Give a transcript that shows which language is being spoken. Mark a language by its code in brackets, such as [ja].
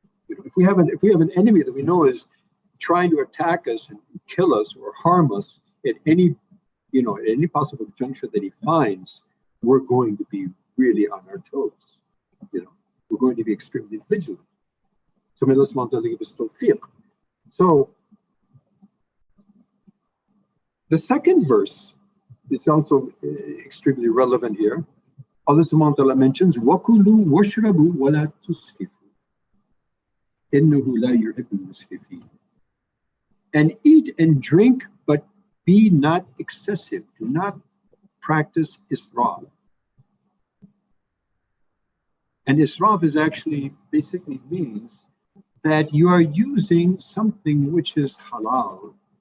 [en] If we have an enemy that we know is trying to attack us and kill us or harm us at any possible juncture that he finds, we're going to be really on our toes. We're going to be extremely vigilant. So may Allah subhanahu wa ta'ala give us tawfiq. So the second verse it's also extremely relevant here. [ar] Allah subhanahu wa ta'ala mentions, وَكُلُوا وَاشْرَبُوا وَلَا تُسْرِفُوا إِنَّهُ لَا يُحِبُّ الْمُسْرِفِينَ. [en] And eat and drink, but be not excessive. Do not practice israf. And israf is actually basically means that you are using something which is halal.